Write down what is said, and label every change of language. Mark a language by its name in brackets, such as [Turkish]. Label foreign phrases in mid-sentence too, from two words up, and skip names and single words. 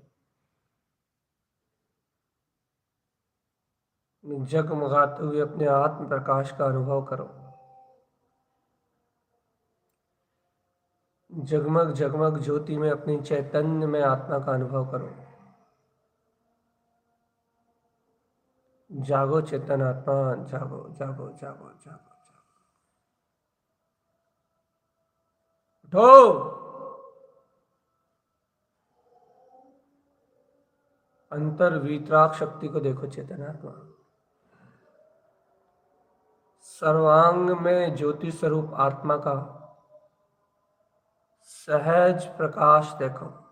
[Hindi] जगमगाते हुए अपने आत्म प्रकाश का अनुभव करो। जगमग जगमग ज्योति में अपनी चैतन्य में आत्मा का अनुभव करो। जागो चेतन आत्मा, जागो जागो जागो जागो जागो। उठो। अंतर वीतराग शक्ति को देखो चेतन आत्मा। सर्वांग में ज्योति स्वरूप आत्मा का सहज प्रकाश देखो।